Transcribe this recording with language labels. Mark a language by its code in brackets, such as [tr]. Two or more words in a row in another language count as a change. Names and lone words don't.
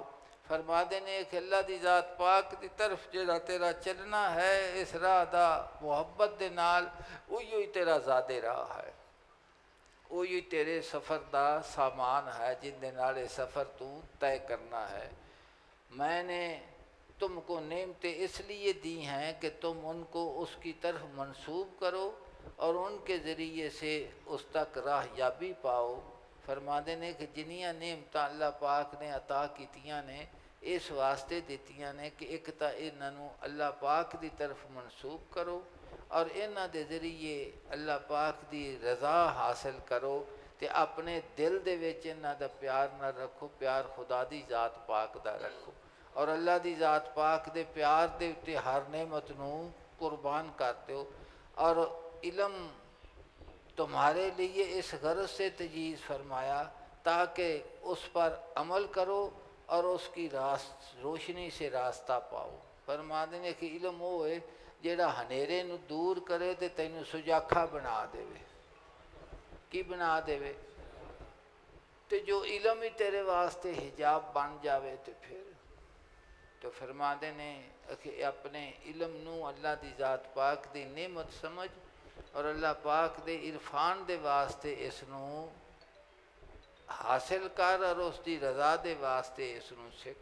[pa] فرما دینے کہ اللہ دی ذات پاک دی طرف جڑا تیرا چلنا ہے اس راہ دا محبت دے نال، وہی تیرا زادے راہ ہے، وہی تیرے سفر دا سامان ہے جن دے نال سفر تو طے کرنا ہے۔ [ur] میں نے تم کو نعمتیں اس لیے دی ہیں کہ تم ان کو اس کی طرف منسوب کرو اور ان کے ذریعے سے اس تک راہ یابی پاؤ۔ [pa] فرما دینے کہ جنیاں نعمتاں اللہ پاک نے عطا کیتیاں نے اس واسطے دیتیاں نے کہ ایک تا انہوں اللہ پاک دی طرف منسوب کرو اور انہاں دے ذریعے اللہ پاک دی رضا حاصل کرو، تے اپنے دل دے وچ انہاں دا پیار نہ رکھو، پیار خدا دی ذات پاک دا رکھو، اور اللہ دی ذات پاک دے پیار دے اتے ہر نعمت نو قربان کرتے ہو۔ [ur] اور علم تمہارے لیے اس غرض سے تجویز فرمایا تاکہ اس پر عمل کرو اور اس کی روشنی سے راستہ پاؤ۔ [pa] فرما دینے کہ علم وہ ہے جیڑا ہنیرے نو دور کرے تے تینوں سجاکھا بنا دے، کی بنا دے، تے جو علم ہی تیرے واسطے حجاب بن جاوے تے پھر تو فرما دینے کہ اپنے علم نو اللہ دی ذات پاک دی نعمت سمجھ اور اللہ پاک دے عرفان دے واسطے اس نو حاصل کر اور اس دی رضا دے واسطے اس نو سکھ۔